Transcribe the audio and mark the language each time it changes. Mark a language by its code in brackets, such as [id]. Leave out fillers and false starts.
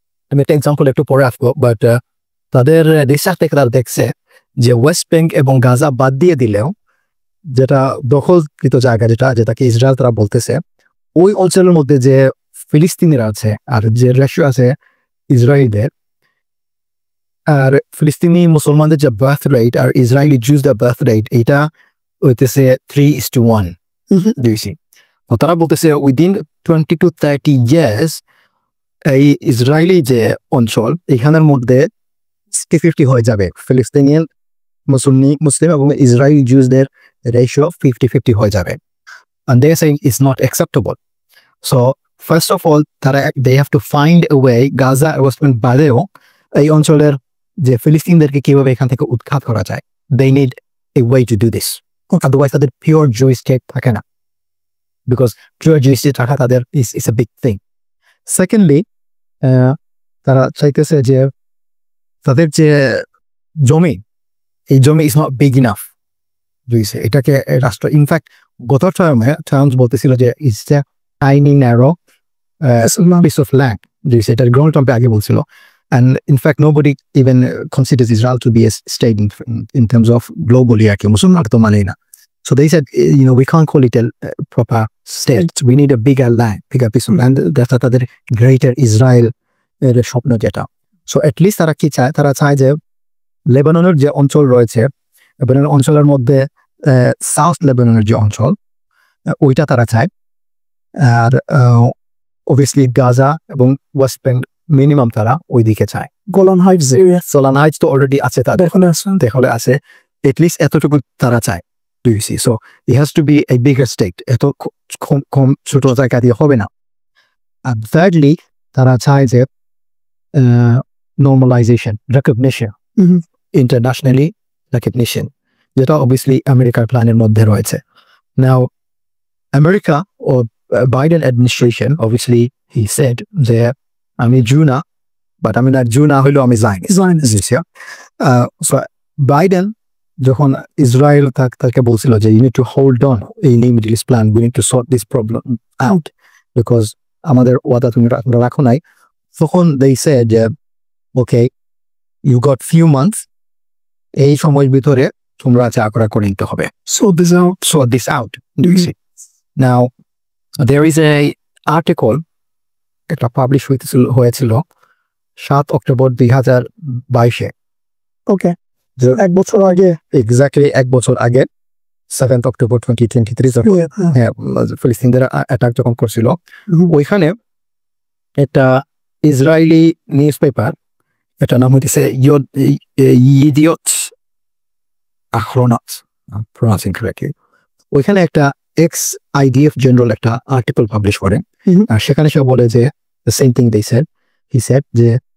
[bn] আমি একটা এক্সাম্পল একটু পরে আসবো, বাট তাদের রিসার্চ থেকে তারা দেখছে যে ওয়েস্ট ব্যাংক এবং গাজা বাদ দিয়ে দিলেও যেটা দখলকৃত জায়গা যেটাকে ইসরায়েল তারা বলতেছে, ওই অঞ্চলের মধ্যে যে ফিলিস্তিনিরা আছে আর যে রেশিও আছে ইসরায়েলদের, আর ফিলিস্তিনি মুসলমানদের যে বার্থ রেট আর ইসরায়েলি জুজদের বার্থ রেট, এটা হইতেছে 3:1 দিয়েছি। তো তারা বলতেছে উইদিন 20 to 30 years এই ইসরায়েলি যে অঞ্চল এখানের মধ্যে 50-50 হয়ে যাবে, ফিলিস্তিনিয়ান মুসলিম এবং ইসরায়েলি জুজদের রেশিও 50-50 হয়ে যাবে। [en] And they are saying it's not acceptable. So first of all, they have to find a way, [bn] Gaza West bank বাদেও এই অঞ্চলের যে ফিলিস্তিনদেরকে কিভাবে এখান থেকে উৎখাত করা যায়, [en] they need a way to do this. Otherwise [bn] তাদের পিওর জুইশ স্টেট থাকে না, [en] because pure Jewish state থাকা তাদের is a big thing. [bn] Secondly, তারা চাইতেছে যে তাদের যে জমি, এই জমি [en] is not big enough [bn] বুঝছে এটাকে রাষ্ট্র। ইনফ্যাক্ট গত টার্মস বলতেছিল যে [en] it's a tiny narrow piece of land [bn] বুঝছে, এটার গ্রাউন্ড টার্মে আগে বলছিল। [en] And in fact, nobody even considers Israel to be a state in terms of globally [bn] আর কি, মুসলমান তো মানেই না। [en] So they said, we can't call it a proper state. We need a bigger land, bigger piece of land. [bn] That's তাদের greater Israel এর স্বপ্ন যেটা। So at least তারা কি চায়? তারা চায় যে লেবাননের যে অঞ্চল রয়েছে, লেবাননের অঞ্চলের মধ্যে সাউথ লেবাননের যে অঞ্চল, ওইটা তারা চায়। আর অবভিয়াসলি গাজা এবং ওয়েস্ট ব্যাংক মিনিমাম তারা ওই দিকে চায়। Golan Heights area, Golan Heights তো অলরেডি আছে তাদের, দেখলে আছে, এটলিস্ট এতটুকু তারা চায়। [en] Do you see? So it has to be a bigger state. [bn] এত কম ছোট জায়গা দিয়ে হবে না। [en] And thirdly, [bn] তারা চায় যে normalization, recognition, internationally recognition, যেটা obviously আমেরিকার প্ল্যানের মধ্যে রয়েছে। [en] Now, America or Biden administration, obviously he said যে আমি Jew না, but [bn] আমি না Jew না হইলেও আমি [en] Zionist. So Biden যখন Israel তাকে বলছিল যে you need to hold on এই Middle East plan, we need to sort this problem out because আমাদের ওয়াদা তুমি রাখো নাই, তখন they said okay, you got few months, [bn] এই সময়ের ভিতরে তোমরা যা করে নিতে হবে, [en] sort this out. Do you see? Now there is a article [bn] এটা পাবলিশ হয়েছিল 7 অক্টোবর 2022-এ। ওকে, এক বছর আগে, এক্স্যাক্টলি এক বছর আগে 7 অক্টোবর 2023 যখন ফিলিস্তিনদের অ্যাটাক যখন করছিল, ওইখানে একটা ইসরায়েলি নিউজ পেপার, এটা নাম হইতেছে ইডিয়ট আখরোনাত, প্রনাউন্সিং কারেক্টলি, ওইখানে একটা এক্স আইডিএফ জেনারেল একটা আর্টিকেল পাবলিশ করে, আর সেখানে সে বলে যে [en] the same thing they said. He said [bn] যে